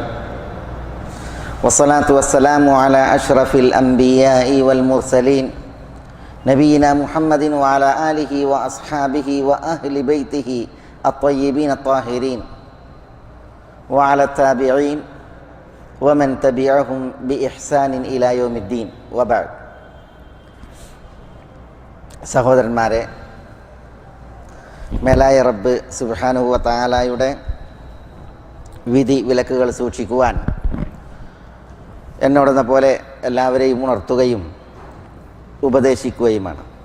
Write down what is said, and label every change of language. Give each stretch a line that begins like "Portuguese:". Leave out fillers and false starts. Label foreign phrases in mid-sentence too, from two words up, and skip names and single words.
Arabic: والصلاة والسلام على أشرف الأنبياء والمرسلين، نبينا محمد وعلى آله وأصحابه وأهل بيته الطيبين الطاهرين، وعلى التابعين ومن تبعهم بإحسان إلى يوم الدين، وبعد.
Malayalam: സഹോദരന്മാരെ, മേലായ
Arabic: رب سبحانه و تعالى
Malayalam: വിധി വിലക്കുകൾ സൂക്ഷിക്കുവാൻ എന്നോടെന്ന പോലെ എല്ലാവരെയും ഉണർത്തുകയും ഉപദേശിക്കുകയുമാണ്.